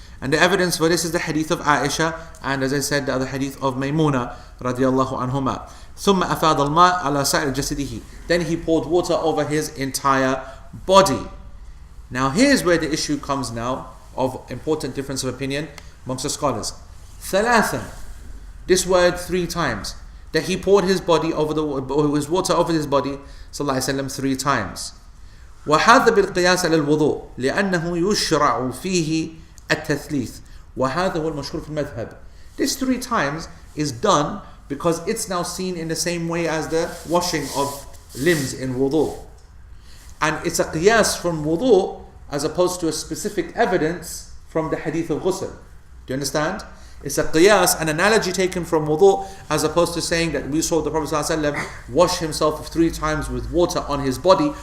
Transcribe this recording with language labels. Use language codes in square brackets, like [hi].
[en] And the evidence for this is the hadith of Aisha, and as I said, the other hadith of Maymuna radiallahu anhuma. [ar] ثم أفاض الماء على سائر جسده. [en] Then he poured water over his entire body. Now here's where the issue comes now of important difference of opinion amongst the scholars. [ar] ثلاثة. [en] This word 3 times. That he poured his body his water over his body sallallahu alaihi wasallam 3 times. [ar] وهذا بالقياس على الوضوء لأنه يشرع فيه التثليث وهذا هو المشهور في المذهب. [en] This 3 times is done because it's now seen in the same way as the washing of limbs in wudu. And it's a qiyas from wudu as opposed to a specific evidence from the hadith of ghusl. Do you understand? It's a qiyas, an analogy taken from wudu, as opposed to saying that we saw the Prophet ﷺ wash himself 3 times with water on his body.